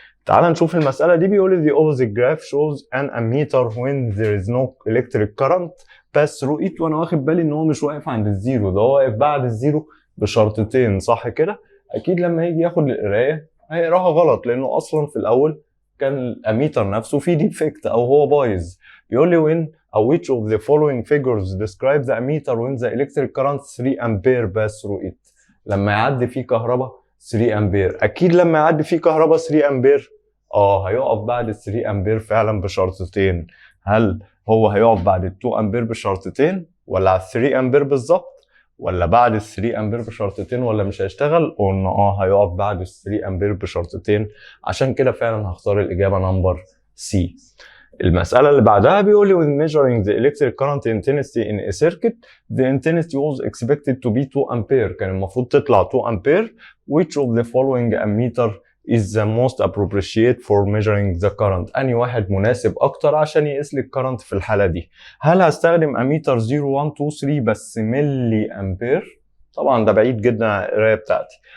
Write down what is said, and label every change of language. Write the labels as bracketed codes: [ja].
[ar] تعال نشوف المساله دي. بيقول لي [en] the opposite graph shows an ammeter when there is no electric current pass through it، [ar] وانا واخد بالي ان هو مش واقف عند الزيرو، ده هو واقف بعد الزيرو بشرطتين، صح كده؟ اكيد لما يجي ياخد القرايه هيقراها غلط، لانه اصلا في الاول كان الاميتر نفسه فيه ديفكت او هو بايظ. [en] بيقول لي when او which of the following figures describe the ammeter when the electric current 3 ampere pass through it، [ar] لما يعدي فيه كهرباء 3 امبير. اكيد لما يعدي فيه كهرباء 3 امبير هيقف بعد ال 3 امبير فعلا بشرطتين. هل هو هيقف بعد ال 2 امبير بشرطتين ولا على 3 امبير بالظبط؟ ولا بعد ال 3 امبير بشرطتين ولا مش هيشتغل؟ قلنا هيقف بعد ال 3 امبير بشرطتين، عشان كده فعلا هختار الاجابه نمبر سي. المسألة اللي بعدها بيقول لي [en] when measuring the electric current intensity in a circuit the intensity was expected to be 2 ampere. [ar] كان المفروض تطلع 2 ampere. [en] which of the following ammeter is the most appropriate for measuring the current؟ [ar] أنهي واحد مناسب أكتر عشان يقيس لي الكرنت في الحالة دي؟ هل هستخدم اميتر 0 1 2 3 بس ملي أمبير؟ طبعا ده بعيد جدا عن القراية بتاعتي.